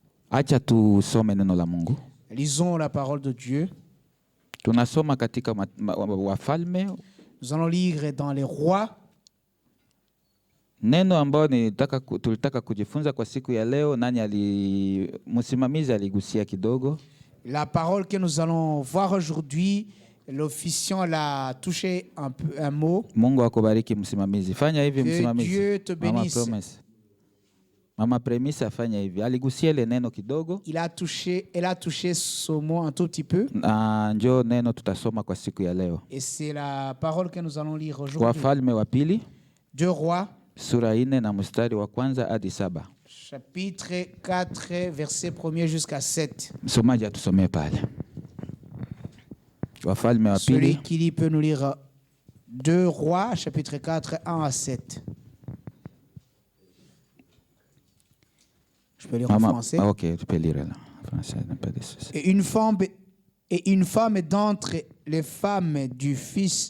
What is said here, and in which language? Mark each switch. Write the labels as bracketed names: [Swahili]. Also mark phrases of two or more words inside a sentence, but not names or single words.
[Swahili] Acha tusome neno la Mungu. [French] Lisons la parole de Dieu. [Swahili] Tunasoma katika Wafalme. [French] Nous allons lire dans les Rois. [Swahili] Neno ambao tulitaka kujifunza kwa siku ya leo, msimamizi aligusia kidogo. [French] La parole que nous allons voir aujourd'hui, l'officiant l'a touché un mot. [Swahili] Mungu akubariki msimamizi. Fanya hivi msimamizi. [French] Que Dieu te bénisse. [Swahili] Mama Premise afanya hivi. Aligusia ile neno kidogo. [French] Elle a touché ce mot un tout petit peu. [Swahili] Na njoo neno tutasoma kwa siku ya leo. [French] Et c'est la parole que nous allons lire aujourd'hui. [Swahili] Wafalme wa pili. [French] 2 Rois. [Swahili] Sura 4 na mstari wa kwanza hadi 7. [French] Chapitre 4, verset 1 jusqu'à 7. [Swahili] Msomaji atusomee pale. Wafalme wa pili. [French] Celui qui lit peut nous lire 2 Rois, chapitre 4, 1 à 7. Je peux lire en français. Ah, ok, tu peux lire là. Français, n'a pas de souci. Et une femme d'entre les femmes du fils...